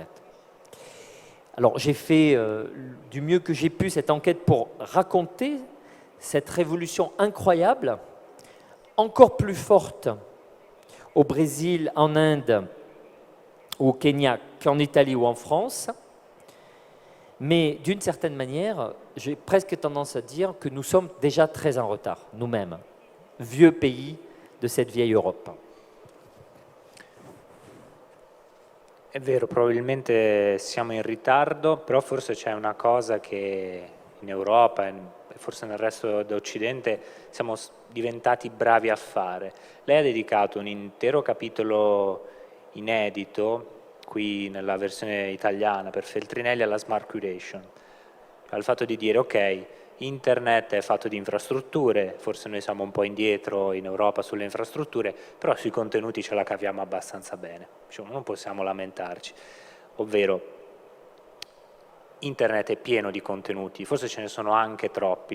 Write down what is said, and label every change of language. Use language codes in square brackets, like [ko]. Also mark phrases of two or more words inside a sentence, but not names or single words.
[fr] Alors j'ai fait du mieux que j'ai pu cette enquête pour raconter cette révolution incroyable, encore plus forte au Brésil, en Inde, ou au Kenya qu'en Italie ou en France. Mais d'une certaine manière, j'ai presque tendance à dire que nous sommes déjà très en retard, nous-mêmes, vieux pays de cette vieille Europe. [it] È vero, probabilmente siamo in ritardo, però forse c'è una cosa che in Europa e forse nel resto d'Occidente siamo diventati bravi a fare. Lei ha dedicato un intero capitolo inedito, qui nella versione italiana, per Feltrinelli alla [en] smart curation, [it] al fatto di dire ok, internet è fatto di infrastrutture, forse noi siamo un po' indietro in Europa sulle infrastrutture, però sui contenuti ce la caviamo abbastanza bene, diciamo, non possiamo lamentarci, ovvero internet è pieno di contenuti, forse ce ne sono anche troppi.